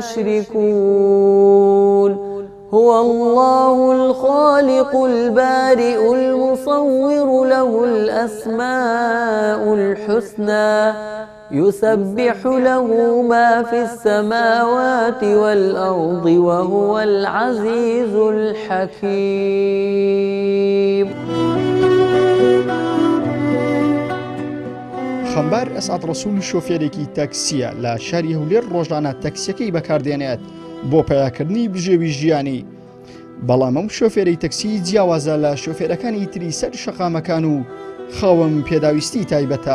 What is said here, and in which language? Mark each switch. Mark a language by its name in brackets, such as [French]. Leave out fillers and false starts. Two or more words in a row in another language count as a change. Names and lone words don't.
[Arabic] يشركون هو الله الخالق البارئ المصور له الأسماء الحسنى يسبح له ما في السماوات والأرض وهو العزيز الحكيم. [Central Kurdish] خەمبار ئەسعەد ڕەسوول شۆفێرێکی تاکسیە لە شاری هەولێر ڕۆژانە تاکسیەکەی بەکاردێنێت بۆ پەیاکردنی بژێوی ژیانی. بەڵام ئەم شۆفێرەی تەکسی جیاوازە لە شۆفێرەکانی تری سەر شەقامەکان و خاوەن پێداویستی تایبەتە.